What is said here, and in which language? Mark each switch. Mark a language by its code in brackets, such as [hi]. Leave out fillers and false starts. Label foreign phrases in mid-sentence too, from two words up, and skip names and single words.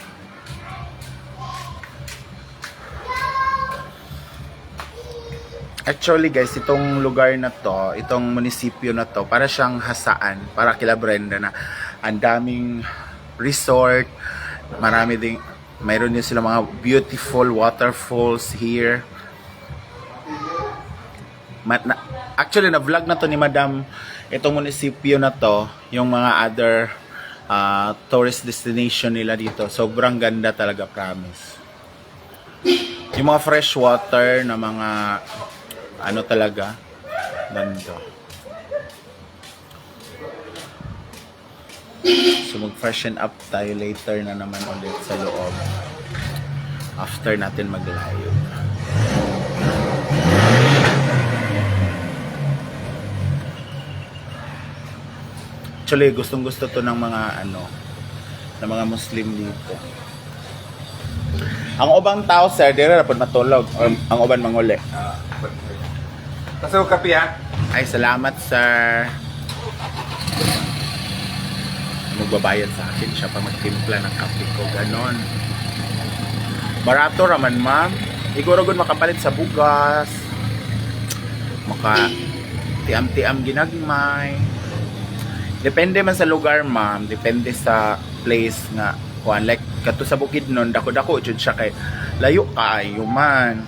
[tl] Actually guys, itong lugar na to, itong munisipyo na to, para siyang hasaan, para kila Brenda na ang daming resort, mayroon din sila mga [en] beautiful waterfalls here. [tl] Actually, na-vlog na to ni Madam itong munisipyo na to, yung mga [en] other tourist destination [tl] nila dito. Sobrang ganda talaga, promise. Yung mga [en] fresh water [tl] na mga talaga ganda. So mag-freshen up tayo later na naman ulit sa loob after natin mag-live. Actually gustong-gusto to ng mga ng mga Muslim dito. [ceb] Ang ubang tao sir, dire ra pud matulog or ang uban manguli. [tl] Pasok kape ha. Ay, salamat, sir. Magbabayad sa akin siya pa magtimpla ng kape ko. Ganon. [ceb] Barato raman, ma'am. Iguro gud makapalit sa bugas. Maka tiam-tiam ginagmay. Depende man sa lugar, ma'am. Depende sa place nga. Kuan like kato sa Bukidnon, dako-dako jud siya kay layo kaayo man.